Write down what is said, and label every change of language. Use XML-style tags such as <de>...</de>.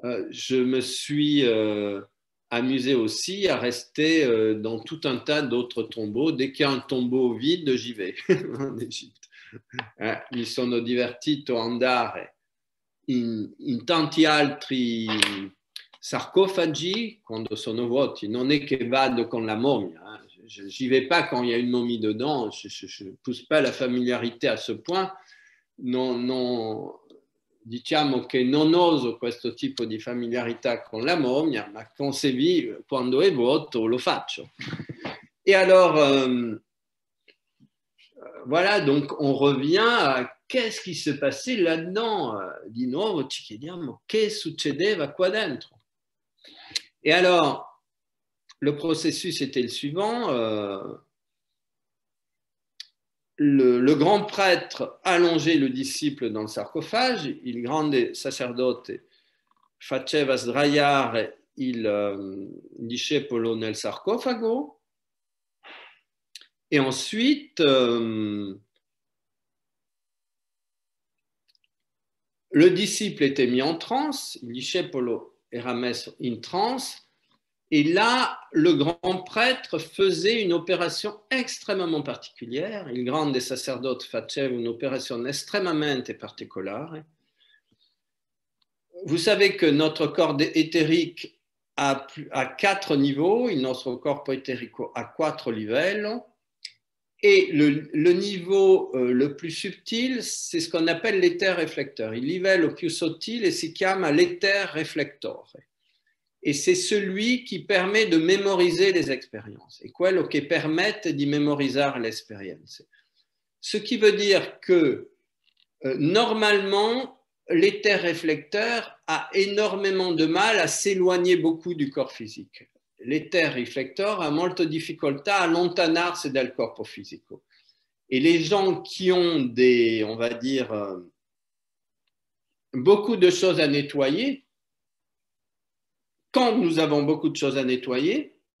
<fr>Je me suis amusé aussi à rester dans tout un tas d'autres tombeaux. Dès qu'il y a un tombeau vide, j'y vais en Égypte.</fr> <it>Mi sono divertito a andare in tanti altri sarcofagi quando sono vuoti. Non è che vado con la momia,</it> <fr>j'y vais pas quand il y a une momie dedans, je ne pousse pas la familiarité à ce point.</fr> <it>Non, diciamo che non oso questo tipo di familiarità con la momia, ma quando è vuoto lo faccio.</it> <fr>Et alors, voilà, donc on revient à qu'est-ce qui se passait là-dedans.</fr> <it>Di nuovo ci chiediamo che succedeva qua dentro.</it> <fr>Et alors, le processus était le suivant. Le grand prêtre allongeait le disciple dans le sarcophage,</fr> <it>il grande sacerdote faceva sdraiare il discepolo nel sarcofago,</it> <fr>et ensuite le disciple était mis en transe,</fr> <it>il discepolo era messo in transe.</it> <fr>Et là, le grand prêtre faisait une opération extrêmement particulière.</fr> <it>Il grande sacerdote faceva une opération estremamente particolare.</it> <fr>Vous savez que notre corps éthérique a 4 niveaux,</fr> <it>il nostro corpo eterico a 4 livelli,</it> <fr>et le niveau le plus subtil, c'est ce qu'on appelle l'éther réflecteur.</fr> <it>Il livello più sottile si chiama l'éther réflectore.</it> <fr>Et c'est celui qui permet de mémoriser les expériences.</fr> <it>Et quello che permette di memorizzare le esperienze.</it> <fr>Ce qui veut dire que normalement, l'éther réflecteur a énormément de mal à s'éloigner beaucoup du corps physique.</fr> <it>L'éther réflecteur a molta difficoltà a allontanarsi dal corpo fisico.</it> <fr>Et les gens qui ont on va dire, beaucoup de choses à nettoyer, quand nous avons beaucoup de choses à nettoyer,</fr>